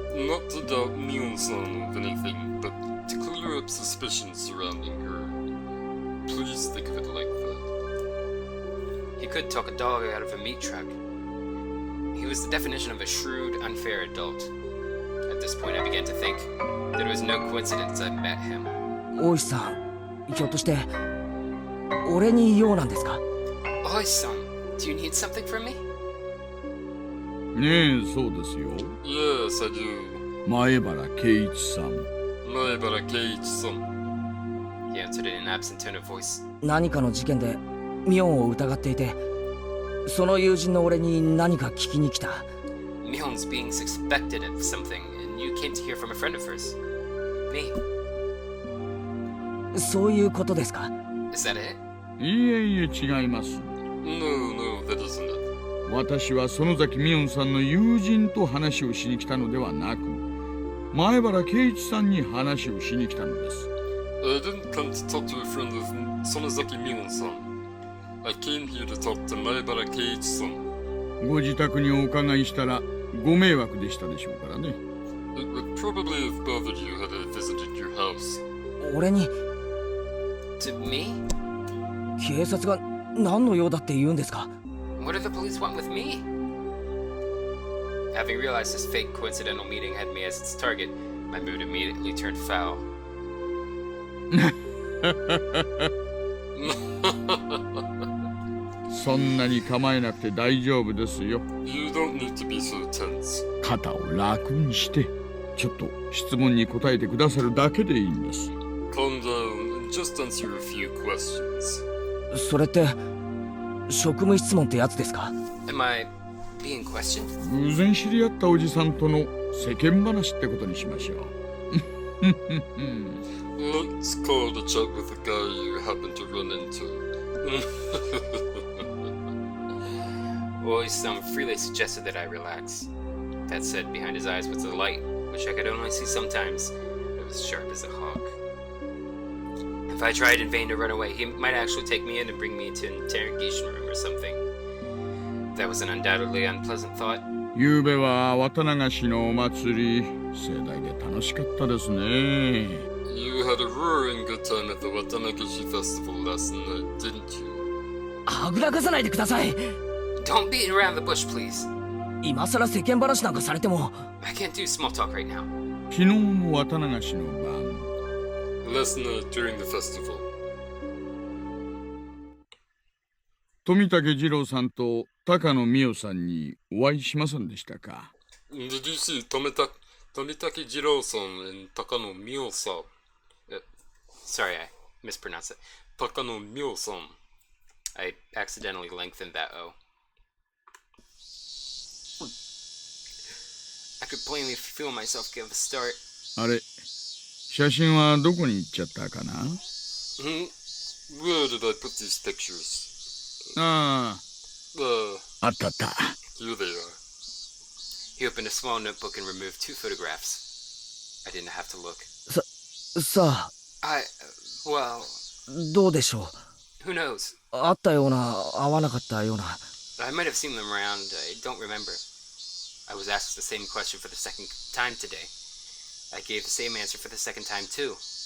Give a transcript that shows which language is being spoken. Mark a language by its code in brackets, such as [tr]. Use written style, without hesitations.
[en] Not to doubt Mion-san of anything, but to clear up suspicions surrounding her. Please think of it like that. He could talk a dog out of a meat truck. He was the definition of a shrewd, unfair adult. At this point, I began to think that it was no coincidence I met him. [ja] 大石さん、ひょっとして俺に用なんですか？ [en] Oi-san, do you need something from me? [ja] ねえ、そうですよ。 [en] Yes, I do. [ja] 前原圭一さん。前原圭一さん。 [en] He answered in an absent tone of voice. [ja] 何かの事件でミョンを疑っていて、その友人の俺に何か聞きに来た。 [en] Mihon's being suspected of something, and you came to hear from a friend of hers. Me. [ja] そういうことですか？ [en] Is that it? [ja] いえいえ、違います。 [en] No, no, that isn't it. [ja] 私は園崎美音さんの友人と話をしに来たのではなく、前原圭一さんに話をしに来たのです。 [en] I didn't come to talk to a friend of Sonozaki Mion-san. I came here to talk to Maebara Keiichi-san. [ja] ご自宅にお伺いしたらご迷惑でしたでしょうからね。 [en] It would probably have bothered you had I visited your house. [ja] 俺に [en] To me? [ja] 警察が何の用だって言うんですか？ [en] What do the police want with me? Having realized this fake coincidental meeting had me as its target, my mood immediately turned foul. [ja] そんなに構えなくて大丈夫ですよ。 [en] You don't need to be so tense. [ja] 肩を楽にして、ちょっと質問に答えてくださるだけでいいんです。 [en] Calm down and just answer a few questions. [ja] それって職務質問ってやつですか？ [en] Am I being questioned? [ja] 偶然知り合ったおじさんとの世間話ってことにしましょう。 [en] Let's call it a chat with a guy you happen to run into. Oi-san freely suggested that I relax. That said, behind his eyes was a light, which I could only see sometimes. It was sharp as a hawk. If I tried in vain to run away, he might actually take me in and bring me to an interrogation room or something. That was an undoubtedly unpleasant thought. [ja] ゆうべは渡流しのお祭り、盛大で楽しかったですね。 [en] You had a roaring good time at the Watanagashi festival last night, didn't you? [ja] はぐらかさないでください。 [en] Don't beat around the bush, please. [ja] 今さら世間話なんかされても。 [en] I can't do small talk right now. [ja] 昨日の渡流しの晩。 [en] Last night during the festival. [ja] 富武二郎さんと高野美代さんにお会いしませんでしたか？ [en] Did you see Tomitake Jiro-san and Takano Mio-san? Sorry, I mispronounced it. Takano Mio-san. I accidentally lengthened that O. I could plainly feel myself give a start. [ja] あれ、写真はどこに行っちゃったかな？ [en] Where did I put these pictures? [ja] ああ、あったあった。 [en] Here they are. He opened a small notebook and removed 2 photographs. I didn't have to look. [ja] さあ、 [en] Well, [ja] どうでしょう。 [en] who knows? [ja] あったような、合わなかったような。 [en] I might have seen them around. I don't remember. I was asked the same question for the second time today. I gave the same answer for the second time too.